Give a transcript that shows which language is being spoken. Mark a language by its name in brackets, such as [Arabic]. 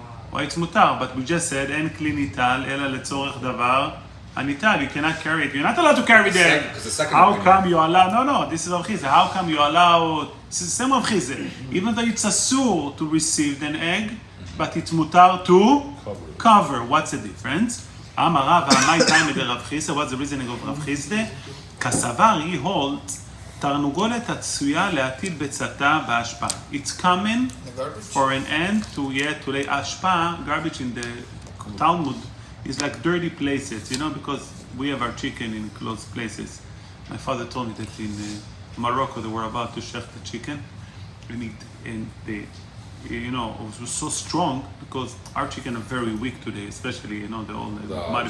[English] why it's מותר, but we just said [Hebrew] אין כלי ניטל אלא לצורך דבר הניטל, [English] you cannot carry it. You're not allowed to carry the egg. How come you allow? No, this is Rav Chisda. How come you allow? This is the same Rav Chisda. Even though it's asur to receive an egg, but it's mutar to cover. What's the difference? Amar Rav, my time with Rav Chisda. What's the reasoning of Rav Chisda? Kasavar, he holds [Hebrew] תרנגולת עשויה להטיל ביצתה באשפה. [English] It's common for an ant to lay ashpa, garbage in the Talmud. It's like dirty places, because we have our chicken in closed places. My father told me that in Morocco they were about to shech the chicken, and they, it was so strong because our chicken are very weak today, especially the modified.